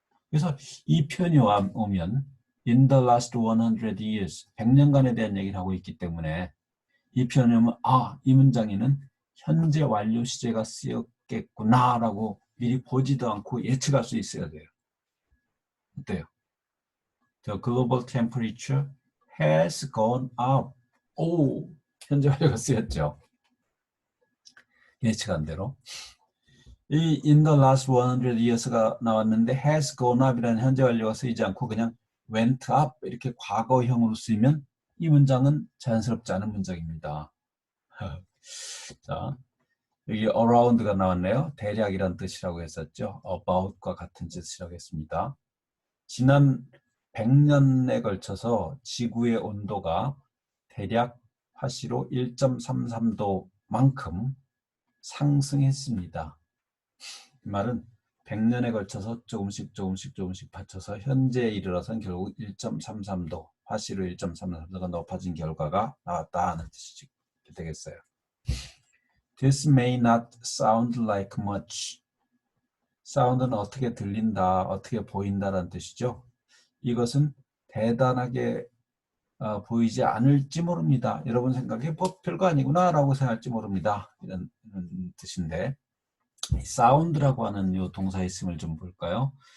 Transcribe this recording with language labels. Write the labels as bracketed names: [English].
[Korean] 그래서 이 표현이 오면 [English] in the last 100 years, [Korean] 100년간에 대한 얘기를 하고 있기 때문에 이 표현이 오면 이 문장에는 현재 완료 시제가 쓰였겠구나라고 미리 보지도 않고 예측할 수 있어야 돼요. 어때요? [English] The global temperature has gone up. [Korean] 오, 현재 완료가 쓰였죠. 예측한 대로. 이 [English] in the last 100 years [Korean] 가 나왔는데 [English] has gone up [Korean] 이라는 현재 완료가 쓰이지 않고 그냥 [English] went up [Korean] 이렇게 과거형으로 쓰이면 이 문장은 자연스럽지 않은 문장입니다. 자, 여기 around가 나왔네요. 대략이란 뜻이라고 했었죠. about과 같은 뜻이라고 했습니다. 지난 100년에 걸쳐서 지구의 온도가 대략 화씨로 1.33도만큼 상승했습니다. 이 말은 100년에 걸쳐서 조금씩 받쳐서 현재에 이르러선 결국 1.33도, 화씨로 1.33도가 높아진 결과가 나왔다 하는 뜻이 되겠어요. [English] This may not sound like much. [Korean] 사운드는 어떻게 들린다, 어떻게 보인다라는 뜻이죠. 이것은 대단하게 보이지 않을지 모릅니다. 여러분 생각에 별거 아니구나 라고 생각할지 모릅니다. 이런 뜻인데 사운드라고 하는 이 동사 있음을 좀 볼까요?